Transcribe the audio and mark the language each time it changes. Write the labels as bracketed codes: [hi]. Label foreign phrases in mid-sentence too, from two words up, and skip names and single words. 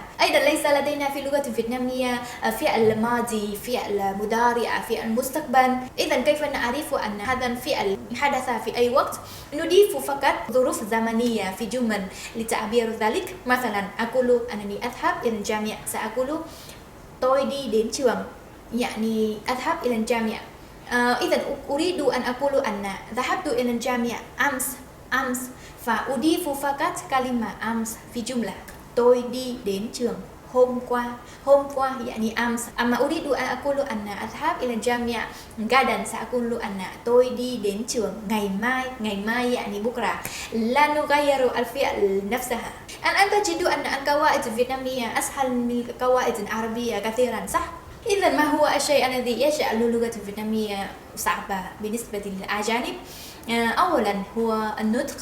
[ar] أيضا ليس لدينا في اللغة الفيتنامية فعل ماضي، فعل مضارع، فعل مستقبل. إذا كيف نعرف أن هذا الفعل حدث في أي وقت؟ نضيف فقط ظروف زمنية في جمل لتعبير ذلك. مثلا أقول أنني أذهب إلى الجامعة، سأقول [vi] tôi đi đến trường، [ar] أذهب إلى الجامعة. إذا أريد أن أقول أن ذهبت إلى الجامعة أمس، فأضيف فقط كلمة أمس في جملة [vi] tôi đi đến trường. hôm qua [ar] يعني أمس. أما أريد أن أقول أن أذهب إلى الجامعة غدا سأقول أن [vi] tôi đi đến trường ngày mai [ar] يعني بكرة. لا نغير الفعل نفسها. الآن تجد أن القواعد الفيتنامية أسهل من القواعد العربية كثيرا صح؟ إذا ما هو الشيء الذي يجعل اللغة الفيتنامية صعبة بالنسبة للأجانب؟ أولا هو النطق.